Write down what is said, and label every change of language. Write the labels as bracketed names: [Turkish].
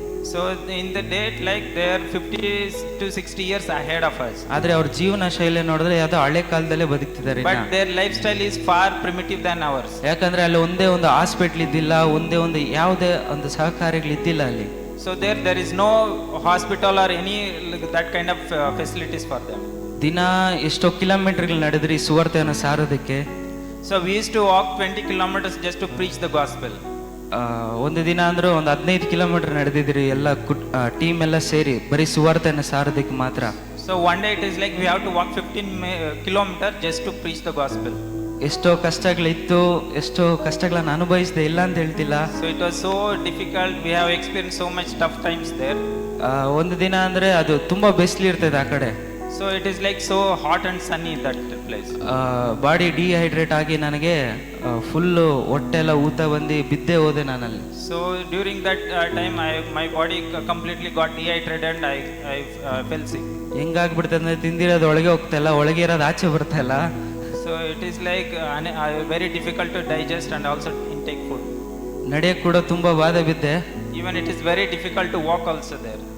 [English] So in the date, like they are 50 to 60 years ahead of us. [Kannada] ಆದ್ರೆ ಅವ್ರ ಜೀವನ ಶೈಲಿ ನೋಡಿದ್ರೆ ಯಾವ್ದೋ ಹಳೆ ಕಾಲದಲ್ಲೇ ಬದುಕ್ತಿದ್ದಾರೆ. [English] But their lifestyle is far primitive than ours. [Kannada] ಯಾಕಂದ್ರೆ ಅಲ್ಲಿ ಒಂದೇ ಒಂದು ಹಾಸ್ಪಿಟಲ್ ಇದ್ದಿಲ್ಲ, ಒಂದೇ ಒಂದು ಯಾವುದೇ ಒಂದು ಸಹಕಾರಿಗಳು ಇದ್ದಿಲ್ಲ ಅಲ್ಲಿ. [English] So there is no hospital or any that kind of facilities for them. [Kannada] ದಿನ ಎಷ್ಟೋ ಕಿಲೋಮೀಟರ್ಗಳು ನಡೆದ್ರಿ ಸುವಾರ್ತೆಯನ್ನು ಸಾರೋದಕ್ಕೆ. [English] So we used to walk 20 kilometers just to preach the gospel. [Kannada] ಒಂದು ದಿನ ಅಂದ್ರೆ ಒಂದು 15 ಕಿಲೋಮೀಟರ್ ನಡೆದಿದ್ರಿ ಎಲ್ಲ ಟೀಮ್ ಎಲ್ಲ ಸೇರಿ ಬರೀ ಸುವಾರ್ತೆಯನ್ನು ಸಾರೋದಕ್ಕೆ ಮಾತ್ರ. [English] So one day it is like we have to walk 15 kilometers just to preach the gospel. [Kannada] ಎಷ್ಟೋ ಕಷ್ಟಗಳಿತ್ತು, ಎಷ್ಟೋ ಕಷ್ಟಗಳನ್ನ ಅನುಭವಿಸಿದೆ, ಇಲ್ಲ ಅಂತ ಹೇಳ್ತಿಲ್ಲ. [English] So it was so difficult. We have experienced so much tough times there. [Kannada] ಒಂದು ದಿನ ಅಂದ್ರೆ ಅದು ತುಂಬಾ ಬಿಸಿಲು ಇರ್ತದೆ ಆ ಕಡೆ. [English] So it is like so hot and sunny that place. [Kannada] Body dehydrate ಆಗಿ ನನಗೆ ಫುಲ್ಲು ಹೊಟ್ಟೆಲ್ಲ ಊತ ಬಂದು ಬಿದ್ದೆ ಹೋದೆ ನಾನಲ್ಲಿ. [English] So during that time my body completely got dehydrated and I fell sick. [Kannada] ಹೆಂಗಾಗ್ಬಿಡ್ತದೆ ಅಂದ್ರೆ ತಿಂದಿರೋದು ಒಳಗೆ ಹೋಗ್ತಾ ಇಲ್ಲ, ಒಳಗೆ ಇರೋದು ಆಚೆ ಬರ್ತಾ ಇಲ್ಲ. [English] So it is like very difficult to digest and also intake food. [Kannada] ನಡೆಯಕ್ಕೆ ಕೂಡ ತುಂಬಾ ಬಾಧೆ ಬಿದ್ದೆ. [English] Even it is very difficult to walk also there.